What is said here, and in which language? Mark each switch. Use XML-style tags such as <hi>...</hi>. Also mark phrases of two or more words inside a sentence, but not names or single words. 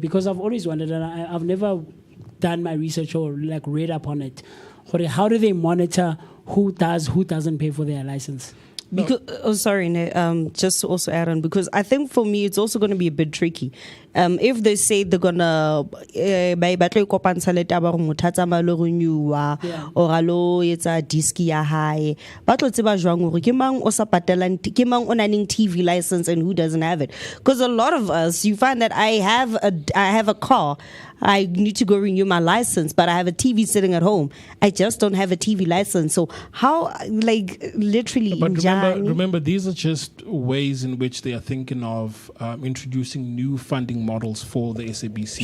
<en>Because I've always wondered, and I've never done my research or like read up on it. How do they monitor who doesn't pay for their license? Because, just to also add on, because I think for me it's also going to be a bit tricky. If they say they're gonna battle</en> <st>kopantsha le taba gore motho a tsamaya le renewa or alo etsa disk ya hae ba tlo tseba jwang gore ke mang o sa patelang ke mang o nang</st> <en>TV license and who doesn't have it, because a lot of us, you find that I have a car, I need to go renew my license, but I have a TV sitting at home. I just don't have a TV license. So how, like, literally? But remember, these are just ways in which they are thinking of introducing new funding models for the SABC.</en>